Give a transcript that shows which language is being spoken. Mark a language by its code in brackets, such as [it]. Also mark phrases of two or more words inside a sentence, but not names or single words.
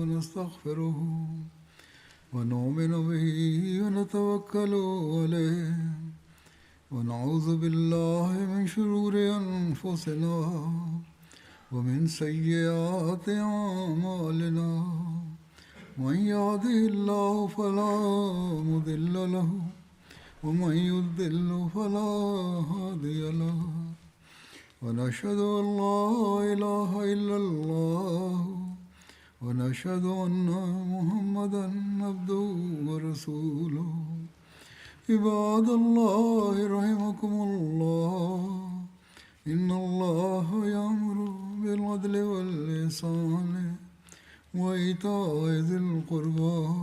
[ar] ونستغفره ونؤمن به ونتوكل عليه ونعوذ بالله من شرور أنفسنا ومن سيئات أعمالنا. من يهده الله فلا مضل له ومن يضلل فلا هادي له ونشهد أن لا إله إلا الله ونشهد أن محمدا عبده ورسوله عباد الله رحمكم الله إن الله يأمر بالعدل والإحسان وإيتاء ذي القربى